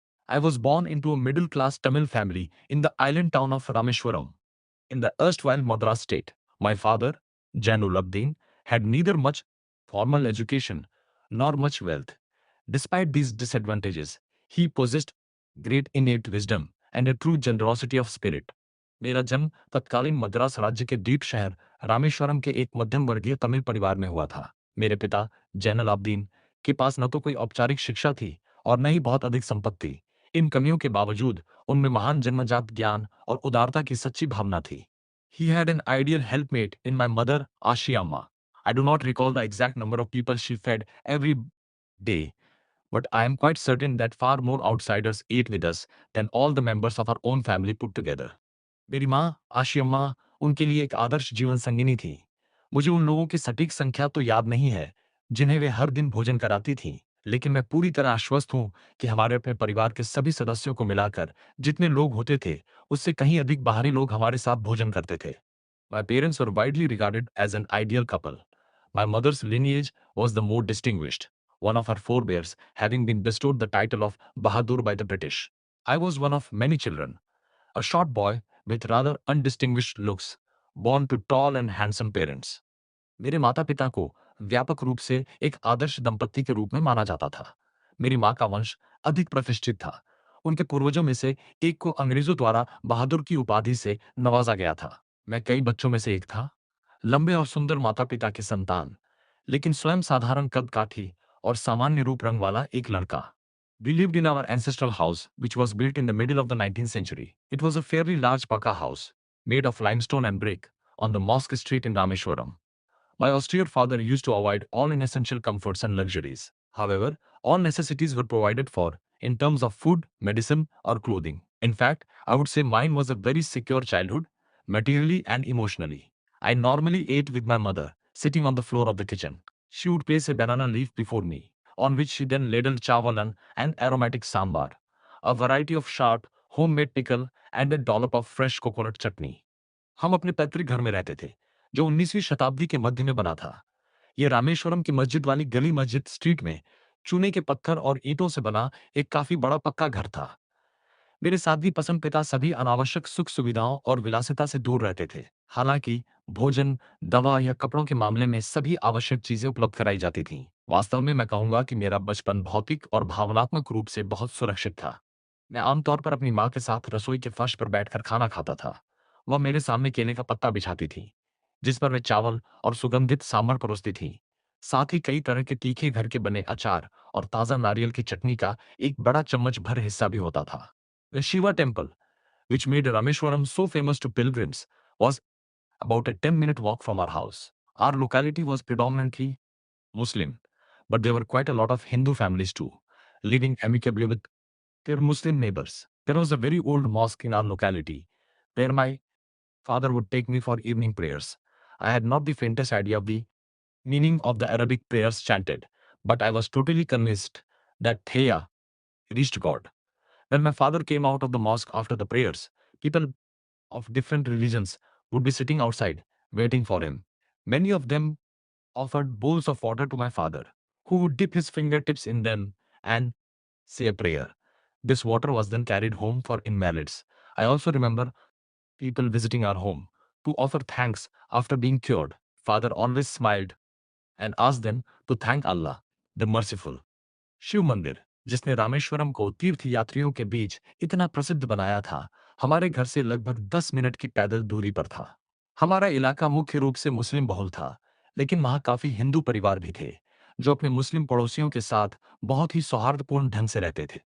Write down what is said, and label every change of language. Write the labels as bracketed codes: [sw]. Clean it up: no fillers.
[en] I was born into a middle class Tamil family in the island town of Rameshwaram in the erstwhile Madras state. My father, Jainul Abdin, had neither much formal education nor much wealth. Despite these disadvantages, he possessed great innate wisdom and a true generosity of spirit. [hi] मेरा जन्म तत्कालीन मद्रास राज्य के द्वीप शहर रामेश्वरम के एक मध्यम वर्गीय तमिल परिवार में हुआ था। मेरे पिता जैनुल आबदीन के पास न तो कोई औपचारिक शिक्षा थी और न ही बहुत अधिक संपत्ति। इन कमियों के बावजूद उनमें महान जन्मजात ज्ञान और उदारता की सच्ची भावना थी। [en] He had an ideal helpmate in my mother, Ashiyama. I do not recall the exact number of people she fed every day, but I am quite certain that far more outsiders ate with us than all the members of our own family put together. [hi] मेरी माँ आशियम्मा उनके लिए एक आदर्श जीवन संगिनी थी। मुझे उन लोगों की सटीक संख्या तो याद नहीं है जिन्हें वे हर दिन भोजन कराती थीं, लेकिन मैं पूरी तरह आश्वस्त हूँ कि हमारे अपने परिवार के सभी सदस्यों को मिलाकर जितने लोग होते थे, उससे कहीं अधिक बाहरी लोग हमारे साथ भोजन करते थे। [en] My parents were widely regarded as an ideal couple. My mother's lineage was the more distinguished, one of her forebears having been bestowed the title of Bahadur by the British. I was one of many children, a short boy with rather undistinguished looks, born to tall and handsome parents. [hi] मेरे माता-पिता को व्यापक रूप से एक आदर्श दंपत्ति के रूप में माना जाता था। मेरी माँ का वंश अधिक प्रतिष्ठित था। उनके पूर्वजों में से एक को अंग्रेजों द्वारा बहादुर की उपाधि से नवाजा गया था। मैं कई बच्चों में से एक था, लंबे और सुंदर माता-पिता की संतान, लेकिन स्वयं साधारण कद-काठी और सामान्य रूप रंग वाला एक लड़का। [en] We lived in our ancestral house, which was built in the middle of the 19th century. It was a fairly large Paka house, made of limestone and brick, on the Mosque Street in Rameshwaram. My austere father used to avoid all inessential comforts and luxuries. However, all necessities were provided for in terms of food, medicine, or clothing. In fact, I would say mine was a very secure childhood, materially and emotionally. I normally ate with my mother, sitting on the floor of the kitchen. She would place a banana leaf before me, on which she then ladled chavalan and aromatic sambar, a variety of sharp, homemade pickle, and a dollop of fresh coconut chutney. [hi] हम अपने पैतृक घर में रहते थे, जो 19वीं शताब्दी के मध्य में बना था। ये रामेश्वरम की मस्जिद वाली गली मस्जिद स्ट्रीट में चूने के पत्थर और ईंटों से बना एक काफी बड़ा पक्का घर था। मेरे साध्वी पसंद पिता सभी अनावश्यक सुख सुविधाओं और विलासिता से दूर रहते थे। हालांकि भोजन, दवा या कपड़ों के मामले में सभी आवश्यक चीजें उपलब्ध कराई जाती थीं। वास्तव में मैं कहूंगा कि मेरा बचपन भौतिक और भावनात्मक रूप से बहुत सुरक्षित था। मैं आमतौर पर अपनी माँ के साथ रसोई के फर्श पर बैठकर खाना खाता था। वह मेरे सामने केले का पत्ता बिछाती थी, जिस पर वे चावल और सुगंधित सांभर परोसती थी। साथ ही कई तरह के तीखे घर के बने अचार और ताज़ा नारियल की चटनी का एक बड़ा चम्मच भर हिस्सा भी होता था। [en] The Shiva temple, which made Rameshwaram so famous to pilgrims, was about a 10-minute walk from our house. Our locality was predominantly Muslim, but there were quite a lot of Hindu families too, living amicably with their Muslim neighbors. There was a very old mosque in our locality, where my father would take me for evening prayers. I had not the faintest idea of the meaning of the Arabic prayers chanted, but I was totally convinced that Theya reached God. When my father came out of the mosque after the prayers, people of different religions would be sitting outside, waiting for him. Many of them offered bowls of water to my father, who would dip his fingertips in them and say a prayer. This water was then carried home for invalids. I also remember people visiting our home to offer thanks after being cured. Father always smiled and asked them to thank Allah, the merciful. [hi] Shiv मंदिर, जिसने रामेश्वरम को तीर्थ यात्रियों के बीच इतना प्रसिद्ध बनाया था, हमारे घर से लगभग 10 मिनट की पैदल दूरी पर था। हमारा इलाका मुख्य रूप से मुस्लिम बहुल था, लेकिन वहाँ काफी हिंदू परिवार भी थे, जो अपने मुस्लिम पड़ोसियों के साथ बहुत ही सौहार्दपूर्ण ढंग से रहते थे।